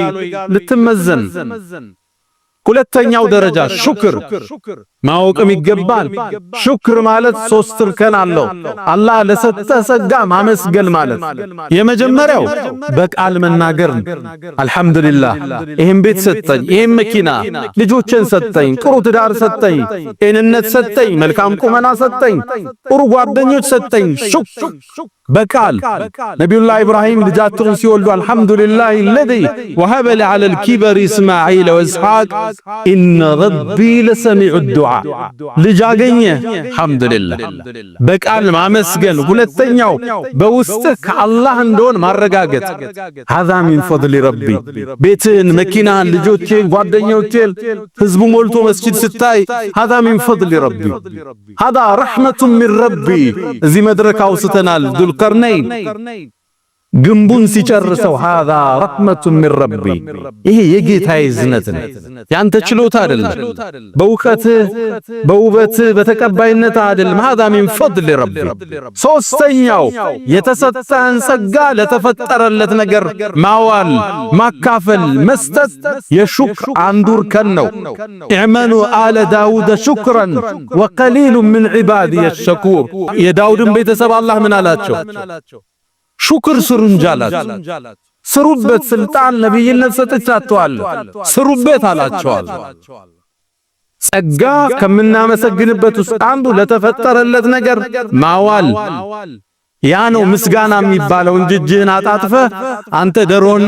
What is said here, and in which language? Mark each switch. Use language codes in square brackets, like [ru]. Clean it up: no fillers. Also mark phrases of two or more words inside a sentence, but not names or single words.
[am] ልትመዘን። ሁለተኛው ደረጃ ሹክር ማወቅም ይገባል። ሹክር ማለት ሶስት እርከን አለው። አላህ ለሰጠ ጸጋ ማመስገን ማለት የመጀመሪያው በቃል መናገር፣ አልহামዱሊላህ ይሄን ቤት ሰጠኝ፣ ይሄን መኪና፣ ልጆችን ሰጠኝ፣ ጥሩ ትዳር ሰጠኝ፣ ጤንነት ሰጠኝ፣ መልካም ቁመና ሰጠኝ፣ ጥሩ ጓደኞች ሰጠኝ። ሹክር በቃል ነብዩላህ ኢብራሂም ልጃቸውን ሲወልዱ አልহামዱሊላህ [ar] الذي وهب لي على الكبر اسماعيل واسحاق ان ربي لسميع الدعاء [am] ልጅ አገኘ አልহামዱሊላህ በቃል ማመስገን። ሁለተኛው በውስጥ ከአላህ እንደሆነ ማረጋገጥ። [ar] هذا من فضل ربي [am] ቤትን፣ መኪናን፣ ልጆችን፣ ጓደኞችን፣ ህዝቡ ሞልቶ መስጂድ ስታይ [ar] هذا من فضل ربي هذا رحمة من ربي። [am] እዚህ መድረክ አውስተናል ዱልቀርነይን ግንቡን ሲጨርሰው [ar] هذا رحمة من ربي [am] ይሄ የጌታዬ እዝነት ነው፣ ያንተ ችሎታ አይደለም፣ በእውቀትህ በውበትህ በተቀባይነት አይደለም። [ar] هذا من فضل ربي። [am] ሶስተኛው የተሰጠህን ጸጋ ለተፈጠረለት ነገር ማዋል፣ ማካፈል፣ መስጠት የሹክር አንዱ እርከን ነው። [ar] اعملوا آل داود شكرا وقليل من عبادي الشكور። [am] የዳውድን ቤተሰብ አላህ ምን አላቸው? ሹክር ስሩ እንጂ አላቸው። ስሩበት፣ ስልጣን ነብይነት ሰጥቻችኋለሁ ስሩበት አላቸዋል። ጸጋ ከምናመሰግንበት ውስጥ አንዱ ለተፈጠረለት ነገር ማዋል። ያ ነው ምስጋና የሚባለው እንጂ እጅህን አጣጥፈህ አንተ ደሮና